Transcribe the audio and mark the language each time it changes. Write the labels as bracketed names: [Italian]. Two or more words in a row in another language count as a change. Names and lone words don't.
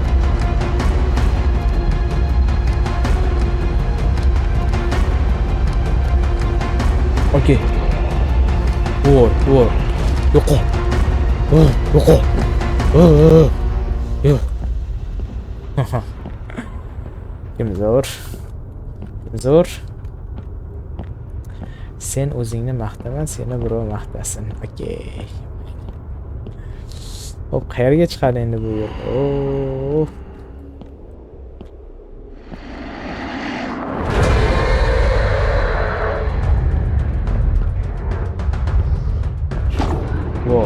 [Turkish] Okey. Vur, vur. Yok ol. Yok ol. Yok. [Uzbek] Kim zor? Kim zor? Sen o'zingni maqtama, seni birov maqtasin. Okey. Hop, qayerga chiqadi endi bu yo'l? Oh. Wow.